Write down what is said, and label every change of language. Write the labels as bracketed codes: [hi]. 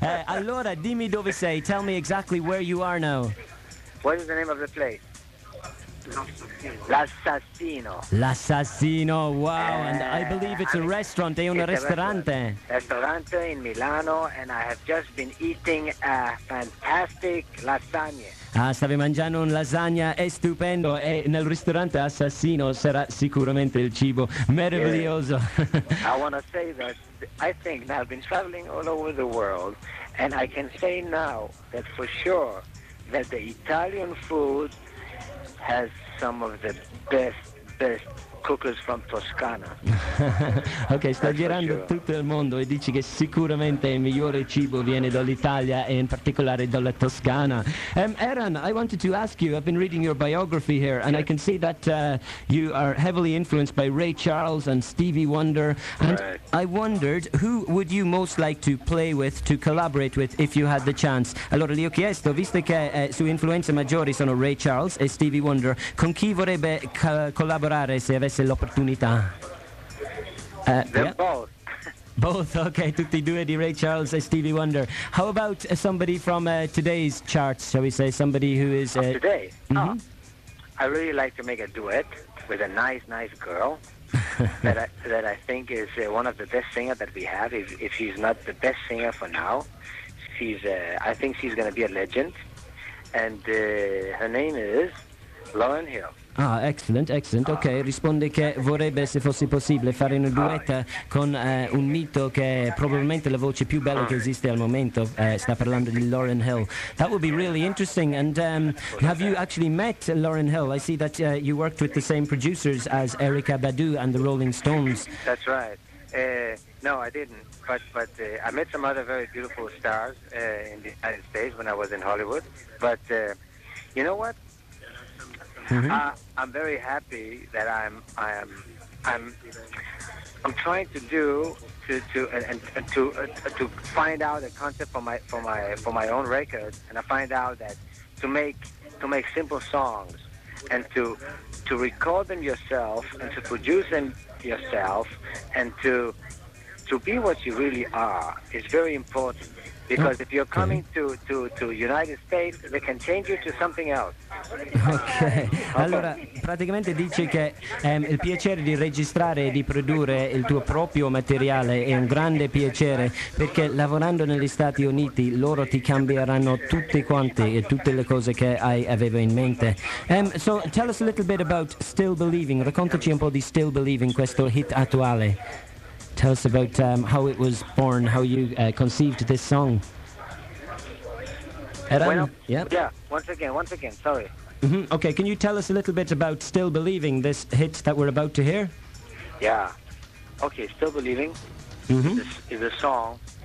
[it] Allora dimmi dove sei, [en] tell me exactly where you are now. What is the name of the place? L'assassino. L'assassino, wow, and I believe it's a restaurant, [it] è un ristorante. [en] Ristorante in Milano, and I have just been eating a fantastic lasagna. [it] Ah, stavi mangiando un lasagna, è stupendo, e nel ristorante assassino sarà sicuramente il cibo meraviglioso. [en] I want to say that I think now I've been traveling all over the world, and I can say now that for sure that the Italian food has some of the best cookers from Toscana. [it] Ok, sta girando sure. Tutto il mondo e dici che sicuramente il migliore cibo viene dall'Italia e in particolare dalla Toscana. [en] Erran, I wanted to ask you, I've been reading your biography here, and yes. I can see that you are heavily influenced by Ray Charles and Stevie Wonder, and right. I wondered who would you most like to play with, to collaborate with, if you had the chance. [it] Allora, gli ho chiesto, visto che sue influenze maggiori sono Ray Charles e Stevie Wonder, con chi vorrebbe collaborare se avesse l'opportunità? [en] Both. Both, okay, [it] tutti e due di Ray Charles e Stevie Wonder. [en] How about somebody from today's charts, shall we say, somebody who is... Today? Mm-hmm. Oh, I really like to make a duet with a nice, nice girl that I think is one of the best singers that we have. If she's not the best singer for now, I think she's going to be a legend. And her name is Lauryn Hill. Ah, excellent, excellent. [it] Ok, risponde che vorrebbe, se fosse possibile, fare una duetta con un mito che è probabilmente la voce più bella che esiste al momento. Sta parlando di Lauryn Hill. [en] That would be really interesting. And have you actually met Lauryn Hill? I see that you worked with the same producers as Erykah Badu and the Rolling Stones. That's right. No, I didn't. But I met some other very beautiful stars in the United States when I was in Hollywood. But you know what? Mm-hmm. I'm very happy that I'm trying to do to find out a concept for my own record, and I find out that to make simple songs and to record them yourself and to produce them yourself and to be what you really are is very important. Because if you're coming to United States, they can change you to something else. Okay. [it] Allora, praticamente dice che il piacere di registrare e di produrre il tuo proprio materiale è un grande piacere, perché lavorando negli Stati Uniti loro ti cambieranno tutti quanti e tutte le cose che avevo in mente. [en] So tell us a little bit about Still Believing. [it] Raccontaci un po' di Still Believing, questo hit attuale. [en] Tell us about how it was born, how you conceived this song. Erran? Once again, sorry. Mm-hmm. Okay, can you tell us a little bit about Still Believing, this hit that we're about to hear? Yeah. Okay, Still Believing is a song.